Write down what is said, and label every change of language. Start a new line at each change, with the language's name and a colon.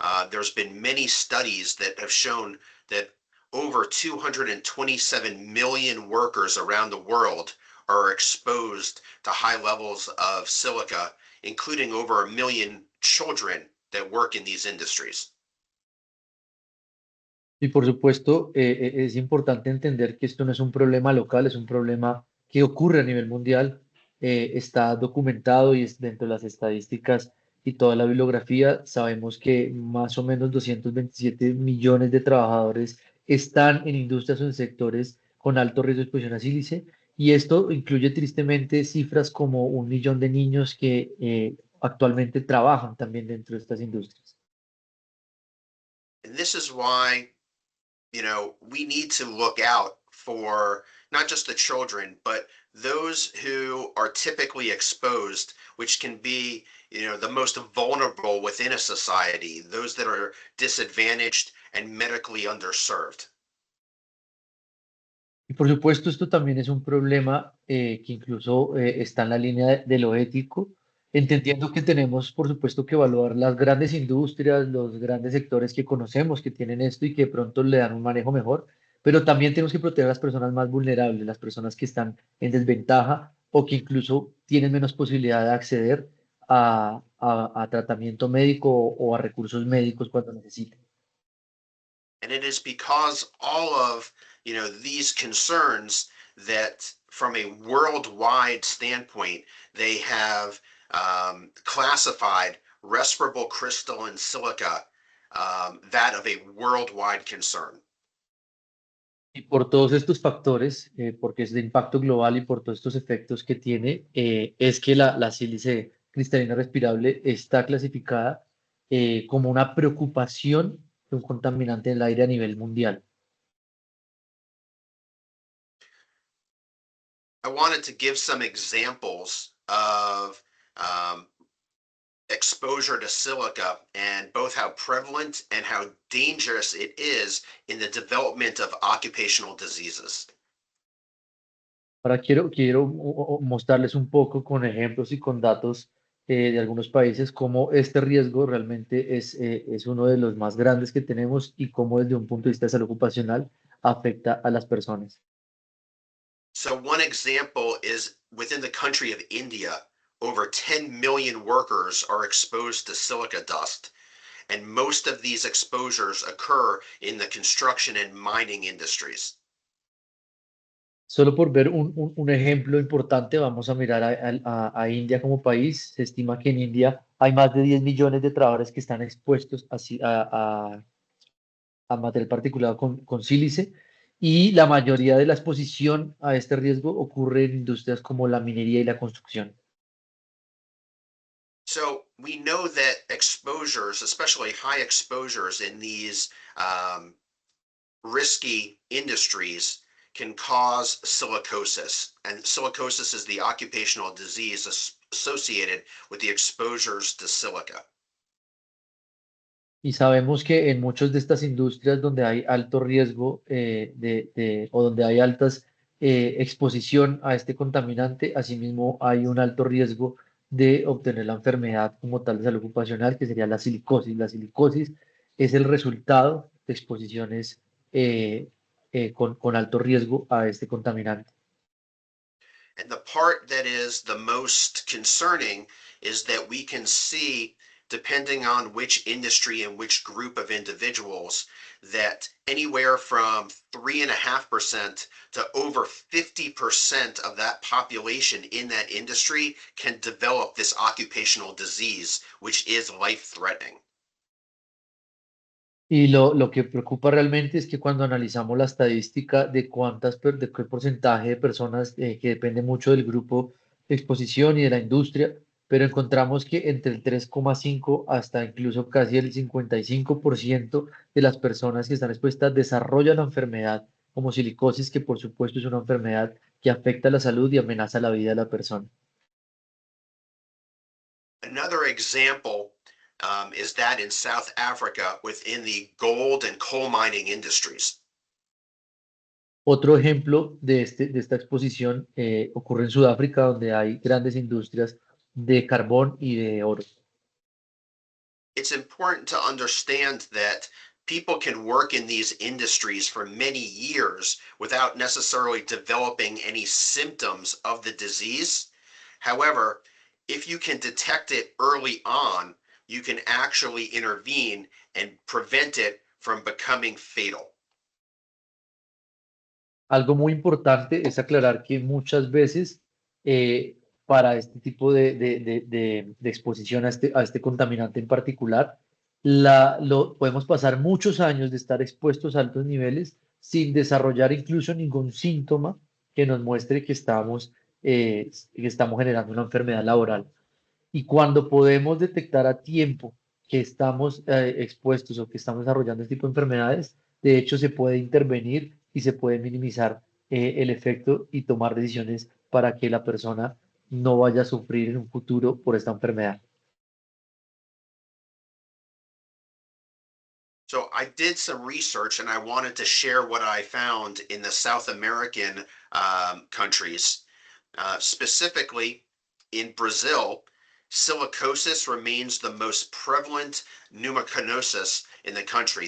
English: There's been many studies that have shown that over 227 million workers around the world are exposed to high levels of silica, including over a million children that work in these industries.
Spanish: Y por supuesto, es importante entender que esto no es un problema local, es un problema que ocurre a nivel mundial. Está documentado y es dentro de las estadísticas y toda la bibliografía. Sabemos que más o menos 227 millones de trabajadores están en industrias o en sectores con alto riesgo de exposición a sílice Y esto incluye tristemente cifras como 1 millón de niños que actualmente trabajan también dentro de estas industrias.
English: And this is why, we need to look out for not just the children, but those who are typically exposed, which can be, the most vulnerable within a society, those that are disadvantaged and medically underserved.
Spanish: Y por supuesto, esto también es un problema que incluso está en la línea de lo ético, entendiendo que tenemos, por supuesto, que evaluar las grandes industrias, los grandes sectores que conocemos que tienen esto y que de pronto le dan un manejo mejor, pero también tenemos que proteger a las personas más vulnerables, las personas que están en desventaja o que incluso tienen menos posibilidad de acceder a tratamiento médico o a recursos médicos cuando necesiten.
English: And it is because all of, these concerns that from a worldwide standpoint, they have classified respirable crystalline silica that of a worldwide concern.
Spanish: Y por todos estos factores, porque es de impacto global y por todos estos efectos que tiene, es que la sílice cristalina respirable está clasificada como una preocupación de un contaminante del aire a nivel mundial.
English: I wanted to give some examples of um, exposure to silica and both how prevalent and how dangerous it is in the development of occupational diseases.
Spanish: Ahora quiero mostrarles un poco con ejemplos y con datos de algunos países cómo este riesgo realmente es uno de los más grandes que tenemos y cómo desde un punto de vista de salud ocupacional afecta a las personas.
English: So, one example is within the country of India, over 10 million workers are exposed to silica dust, and most of these exposures occur in the construction and mining industries.
Spanish: Solo por ver un ejemplo importante, vamos a mirar a India como país. Se estima que en India hay más de 10 millones de trabajadores que están expuestos a material particulado con sílice y la mayoría de la exposición a este riesgo ocurre en industrias como la minería y la construcción.
English: So, we know that exposures, especially high exposures in these risky industries, can cause silicosis. And silicosis is the occupational disease associated with the exposures to silica.
Spanish: Y sabemos que en muchas de estas industrias donde hay alto riesgo o donde hay altas exposición a este contaminante, asimismo hay un alto riesgo de obtener la enfermedad como tal de salud ocupacional, que sería la silicosis. La silicosis es el resultado de exposiciones con alto riesgo a este contaminante.
English: And the part that is the most concerning is that we can see, depending on which industry and which group of individuals, that anywhere from 3.5% to over 50% of that population in that industry can develop this occupational disease, which is life threatening.
Spanish: Y lo que preocupa realmente es que cuando analizamos la estadística de de qué porcentaje de personas, que depende mucho del grupo de exposición y de la industria, pero encontramos que entre el 3,5 hasta incluso casi el 55% de las personas que están expuestas desarrollan la enfermedad como silicosis, que por supuesto es una enfermedad que afecta la salud y amenaza la vida de la persona.
English: Another example is that in South Africa within the gold and coal mining industries.
Spanish: Otro ejemplo de esta exposición ocurre en Sudáfrica, donde hay grandes industrias de carbón y de oro.
English: It's important to understand that people can work in these industries for many years without necessarily developing any symptoms of the disease. However, if you can detect it early on, you can actually intervene and prevent it from becoming fatal.
Spanish: Algo muy importante es aclarar que muchas veces para este tipo de exposición a este contaminante en particular, podemos pasar muchos años de estar expuestos a altos niveles sin desarrollar incluso ningún síntoma que nos muestre que estamos generando una enfermedad laboral. Y cuando podemos detectar a tiempo que estamos expuestos o que estamos desarrollando este tipo de enfermedades, de hecho se puede intervenir y se puede minimizar el efecto y tomar decisiones para que la persona no vaya a sufrir en un futuro por esta enfermedad.
English: So I did some research and I wanted to share what I found in the South American countries. Specifically, in Brazil, silicosis remains the most prevalent pneumoconiosis in the country.